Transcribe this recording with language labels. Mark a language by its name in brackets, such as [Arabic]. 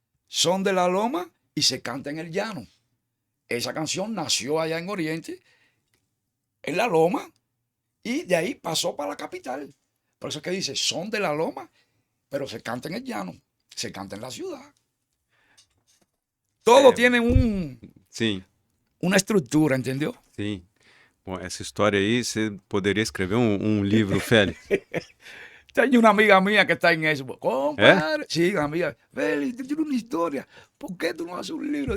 [Spanish] Son de la loma y se canta en el llano. Esa canción nació allá en Oriente, en la loma, y de ahí pasó para la capital. Por eso es que dice, son de la loma, pero se canta en el llano, se canta en la ciudad. Todo tiene [Portuguese] Sim, [Spanish] una estructura, ¿entendió? [Portuguese] sim. Bom, essa história aí, você poderia escrever um livro, Félix. [Spanish] Tengo una amiga mía que está en eso. Compadre, sí, una amiga. Félix, tú tienes una historia. ¿Por qué tú no haces un libro?